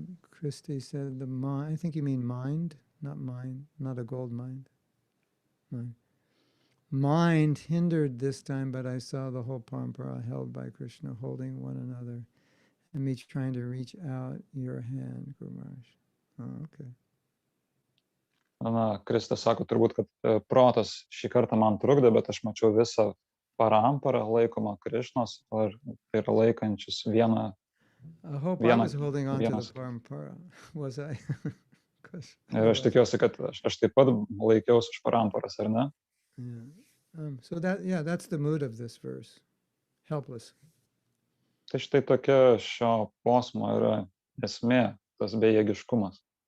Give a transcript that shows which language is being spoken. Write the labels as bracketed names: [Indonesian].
[English] Christy said the mind, I think you mean mind, not a gold mind. Mind hindered this time, but I saw the whole parampara held by Krishna, holding one another, and me trying to reach out your hand, Guru Maharaj. Oh, okay. [Lithuanian] Kristas sako turbūt, kad protas šį kartą man trukdė, bet aš mačiau visą paramparą laikomą Krišnos, ar tai yra laikančius vieną. [English] I hope I was holding on to the parampara. Was I? [Lithuanian] Ir aš tikiuosi, kad aš taip pat laikiausi už paramparas, ar ne? [English] Yeah. So that's the mood of this verse. Helpless. [Lithuanian] Tai štai tokia šio posmo yra esmė, tas bejėgiškumas.